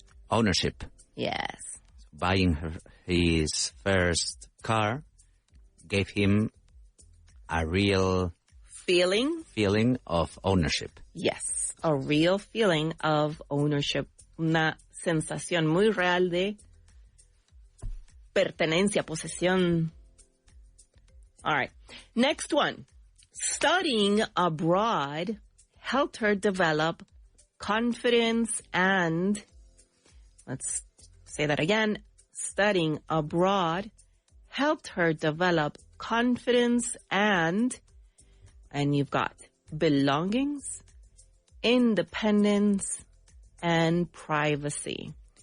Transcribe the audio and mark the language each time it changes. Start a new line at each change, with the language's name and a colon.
English: Ownership. Yes. Buying his first car gave him a real feeling of ownership. Yes, a real feeling of ownership.
Spanish: Una sensación muy real de pertenencia, posesión.
English: All right. Next one. Studying abroad helped her develop confidence and, let's say that again, studying abroad helped her develop confidence and you've got belongings, independence, and privacy.